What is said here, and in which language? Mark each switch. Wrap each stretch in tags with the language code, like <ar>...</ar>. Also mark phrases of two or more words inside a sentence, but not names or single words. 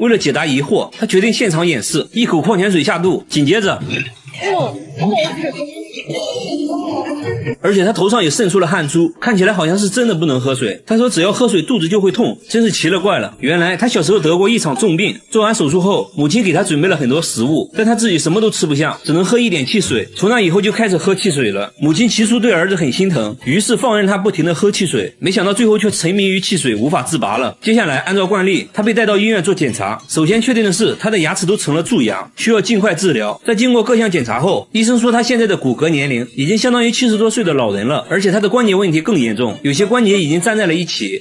<zh>為了解答疑惑，他決定現場演示，一口礦泉水下肚，緊接着而且他头上也滲出了汗珠，看起来好像是真的不能喝水。他说只要喝水肚子就会痛，真是奇了怪了。原来他小时候得过一场重病，做完手术後，母親给他準備了很多食物，但他自己什麼都吃不下，只能喝一點汽水。從那以後就開始喝汽水了。母親起初對兒子很心疼，於是放任他不停地喝汽水，沒想到最後卻沉迷於汽水，無法自拔了。接下來按照慣例，他被帶到醫院做檢查，首先確定的是他的牙齒都成了蛀牙，需要盡快治療。在經過各項檢查後，醫生說他現在的骨骼年齡已經相當於70多歲的老人了，而且他的關節問題更嚴重，有些關節已經粘在了一起。</zh>